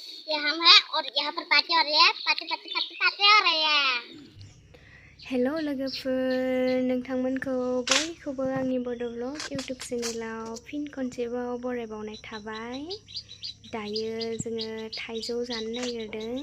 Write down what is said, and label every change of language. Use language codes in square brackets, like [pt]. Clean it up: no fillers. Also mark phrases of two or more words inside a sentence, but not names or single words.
[hi] ये हम हैं और यहाँ पर पार्टी हो रही है। पार्टी हो रही है। [brx] हेलो लोगोफोर, नोंथांमोनखौ बयखौबो आंनि बड' ब्लग इउटुब चेनेलाव फिन खनसेबाव बरायबावनाय थाबाय। दायो जोङो थाइजौ जानो नागिरदों।